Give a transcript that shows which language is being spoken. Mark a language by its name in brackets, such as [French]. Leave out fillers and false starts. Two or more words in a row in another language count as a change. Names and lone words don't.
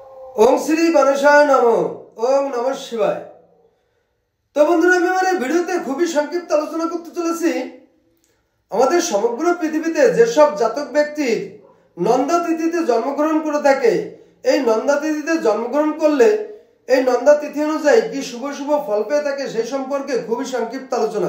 [Sanskrit] ओम श्री गणेशाय नमो। ओम नमः शिवाय। [Hindi] तो बंधुरा [Bangla] আমি আমার এই ভিডিওতে খুবই সংক্ষিপ্ত আলোচনা করতে চলেছি আমাদের সমগ্র পৃথিবীতে যেসব জাতক ব্যক্তি নন্দা তিথিতে জন্মগ্রহণ করে থাকে, এই নন্দা তিথিতে জন্মগ্রহণ করলে এই নন্দা তিথি অনুযায়ী কি শুভ শুভ ফল পেয়ে থাকে সেই সম্পর্কে খুবই সংক্ষিপ্ত আলোচনা।